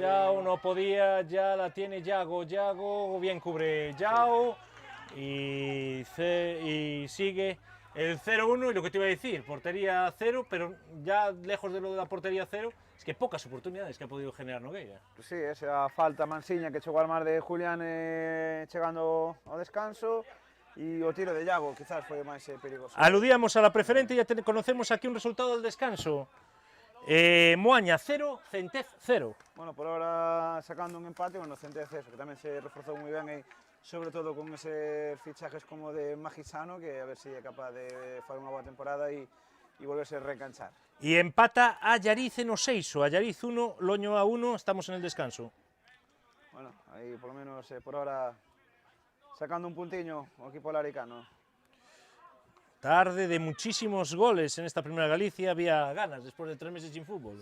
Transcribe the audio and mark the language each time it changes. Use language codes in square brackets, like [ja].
[es] Yao no podía, ya la tiene Yago, bien cubre Yao y sigue el 0-1 y lo que te iba a decir, portería 0, pero ya lejos de lo de la portería 0, es que pocas oportunidades que ha podido generar Nogueira. [gl] Sí, esa falta mansiña que chegou al mar de Julián chegando ao descanso e o tiro de Yago quizás foi o máis perigoso. [es] Aludíamos a la preferente, ya conocemos aquí un resultado del descanso. Moaña 0, Centez 0. [gl] Bueno, [es] por ahora sacando un empate, [gl] bueno, Centez eso, que tamén se reforzou moi ben e sobre todo con eses fichajes como de Magisano, que a ver si é capaz de fazer unha boa temporada e volverse a reenganchar. [es] Y empata a Allariz en Oseiso, Allariz 1, Loño a 1, estamos en el descanso. [gl] Bueno, aí [es] por lo menos por ahora sacando [gl] un puntiño o equipo laricano. [es] Tarde de muchísimos goles en esta primera Galicia, había ganas después de 3 meses sin fútbol.